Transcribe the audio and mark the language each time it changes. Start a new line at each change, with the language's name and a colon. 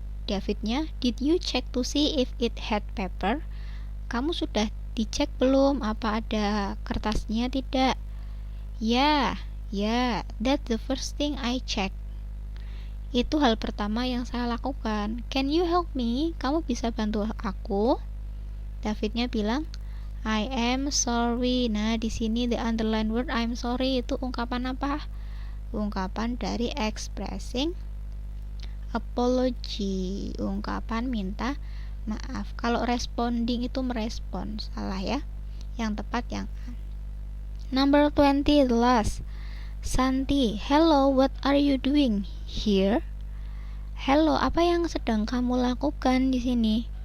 English: Davidnya, did you check to see if it had paper?
Indonesian: Kamu sudah dicek belum apa ada kertasnya? Tidak.
English: Ya, that's the first thing I check.
Indonesian: Itu hal pertama yang saya lakukan.
English: Can you help me?
Indonesian: Kamu bisa bantu aku? Davidnya bilang,
English: I am sorry.
Indonesian: Nah, di sini
English: the underline word I'm sorry
Indonesian: itu ungkapan apa? Ungkapan dari
English: expressing apology.
Indonesian: Ungkapan minta maaf. Kalau responding itu merespon, salah ya. Yang tepat yang A.
English: Number 20, the last. Santi, hello, what are you doing here?
Indonesian: Hello, apa yang sedang kamu lakukan di sini?